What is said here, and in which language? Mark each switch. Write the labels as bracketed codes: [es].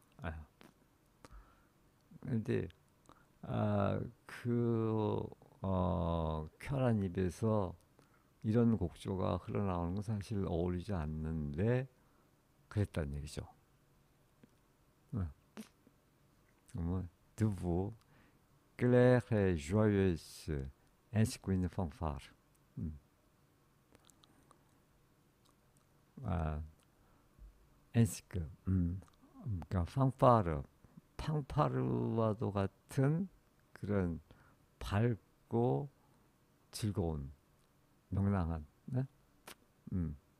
[ko] 아, 근데 그 쾌활한 입에서 이런 곡조가 흘러나오는 건 사실 어울리지 않는데 그랬다는 얘기죠. [fr] De vous, claire et joyeuse, ainsi qu'une fanfare. 음. [ko] 아, [fr] ainsi que, [ko] 그러니까 fanfare, 팡파르와도 같은 그런 밝고 즐거운 명랑한 네? 음.